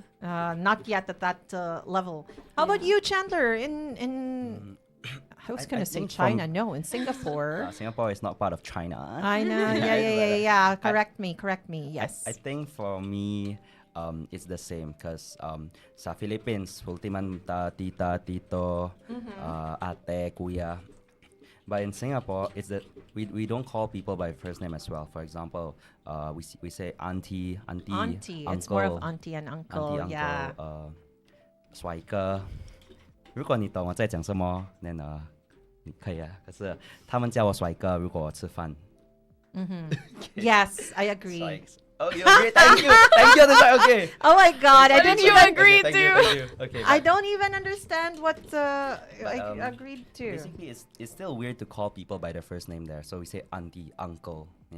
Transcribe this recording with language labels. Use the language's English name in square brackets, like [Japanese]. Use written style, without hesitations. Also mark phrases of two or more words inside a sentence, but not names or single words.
[English] Not yet at that level. How about Yeah. you, Chandler? In I was I gonna say think China. from- No, in Singapore. Singapore is not part of China. I know. Yeah. Correct me. Yes. I think for me, it's the same because [Filipino] sa Philippines, ultiman ta tita, tito, ate, kuya. [English] But in Singapore, it's that we don't call people by first name as well. For example, we say auntie, Auntie. uncle, It's more of auntie and uncle. auntie, Yeah. uncle, 帅哥。 [Chinese] 如果你懂我在讲什么，那可以啊。可是他们叫我帅哥，如果我吃饭。 [English] Yes, I agree. Oh, you agree? Thank you. That's right. Okay. Oh my God, I Okay, didn't so- even okay, thank you, thank you. Okay, I but don't even understand what I agreed to. basically, it's still weird to call people by their first name there. So we say auntie, uncle. Yeah.